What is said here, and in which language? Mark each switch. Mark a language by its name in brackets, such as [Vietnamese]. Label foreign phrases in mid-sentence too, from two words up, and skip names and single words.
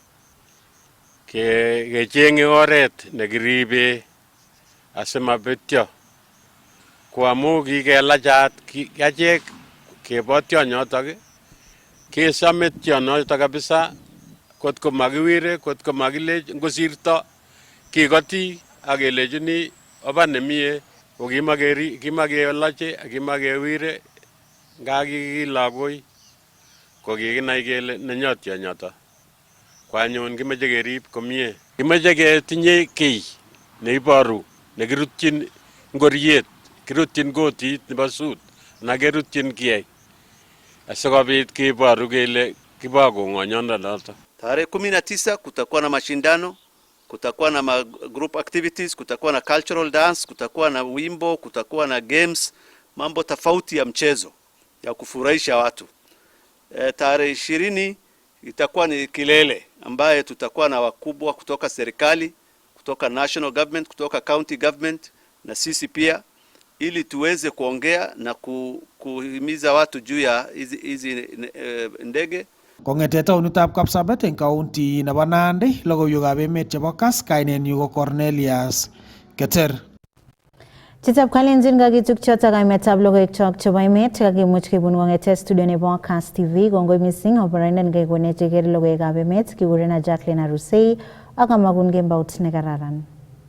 [Kalenjin] kechenge oret nekiribe asimabetyo ko amu kikelachat achek kebo tionyotok kesome tionyotok kabisa kotko makiwire kotko makilech ngosirto kikoti akelechini oba nemie ko kimakelache kimakewire ngakikilagoi ko kikinai kele nenyot tionyoto. Kwanyun kimeche kerib komie. Kimeche ketinye kiy neiboru nekirutyin ngoriet, kirutyin kotit nebo sut, na kerutyin kiyai. Asikobit kiboru kele kibo kong'onyondo. [Swahili] Tarehe 19 kutakuwa na mashindano, kutakuwa na [English] group activities, [Swahili] kutakuwa na [English] cultural dance, [Swahili] kutakuwa na wimbo, kutakuwa na games, mambo tofauti ya mchezo ya kufurahisha watu. Tarehe 20 itakuwa ni kilele ambaye tutakuwa na wakubwa kutoka serikali, kutoka [English] national government, [Swahili] kutoka [English] county government [Swahili] na sisi pia, ili tuweze kuongea na kuhimiza watu juu ya hizi ndege. [Kalenjin] Kong'ete taonitab Kapsabet eng county nebo Nandi, logoiwekab emet chebo Kass, kainenyu ko Cornelius Keter. Chitab Kalenjin kakituk chotok kaimetab logoiwek chok chebo emet kakimuch kebun kong'ete studio nebo Kass TV. Kongoi missing oboraindo ngekonech keker logoiwekab emet, kigurena Jacqueline Arusei ak amagun kembout nekararan.